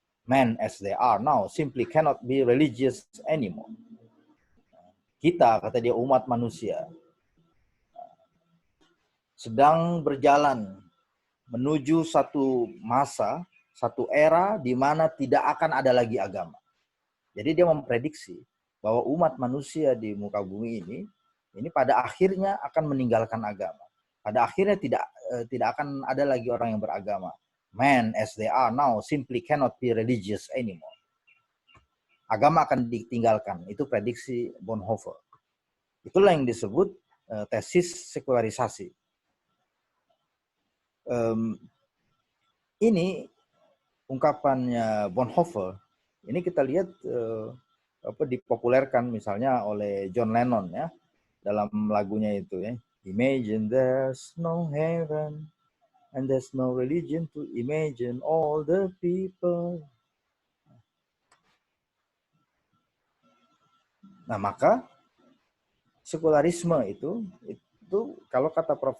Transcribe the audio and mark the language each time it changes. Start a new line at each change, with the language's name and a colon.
English: Men as they are now simply cannot be religious anymore."
Indonesian: Kita, kata dia, umat manusia, sedang berjalan menuju satu masa, satu era di mana tidak akan ada lagi agama. Jadi dia memprediksi bahwa umat manusia di muka bumi ini pada akhirnya akan meninggalkan agama. Pada akhirnya tidak akan ada lagi orang yang beragama.
English: Men as they are now simply cannot be religious anymore.
Indonesian: Agama akan ditinggalkan. Itu prediksi Bonhoeffer. Itulah yang disebut tesis sekularisasi. Ini ungkapannya Bonhoeffer. Ini kita lihat dipopulerkan misalnya oleh John Lennon ya dalam lagunya itu ya.
English: Imagine there's no heaven and there's no religion to imagine all the people.
Indonesian: Nah, maka sekularisme itu kalau kata Prof.